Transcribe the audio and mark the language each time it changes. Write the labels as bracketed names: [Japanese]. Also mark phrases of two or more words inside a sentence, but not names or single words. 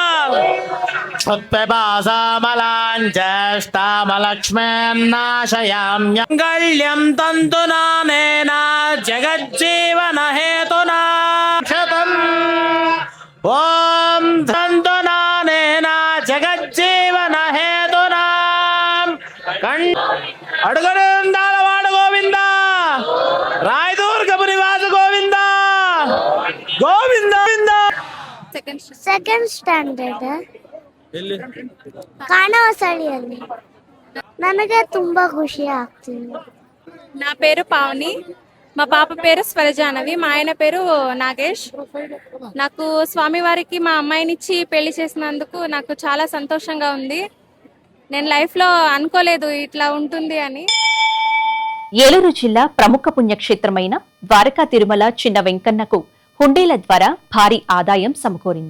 [Sanskrit] మంగళ్యం తంతునానేన జగజ్జీవన హేతునా ఓం తంతునానేన జగజ్జీవన హేతునా [Telugu] అడుగడుందాలవాడ గోవిందా, రాయదుర్గపు నివాస గోవిందా గోవిందా. [English] second standard [Kannada] ಕಾಣವಸಳಿಯಲ್ಲಿ ನನಗೆ ತುಂಬಾ ಖುಷಿ ಆಗ್ತಿದೆ. [Telugu] నా పేరు పావని, మా పాప పేరు స్వరజానవి, మా ఆయన పేరు నాగేష్. నాకు స్వామివారికి మా అమ్మాయినిచ్చి పెళ్లి చేసినందుకు నాకు చాలా సంతోషంగా ఉంది. నేను లైఫ్లో అనుకోలేదు ఇట్లా ఉంటుంది అని. ఏలూరు జిల్లా ప్రముఖ పుణ్యక్షేత్రమైన ద్వారకా తిరుమల చిన్న వెంకన్నకు హుండీల ద్వారా భారీ ఆదాయం సమకూరింది.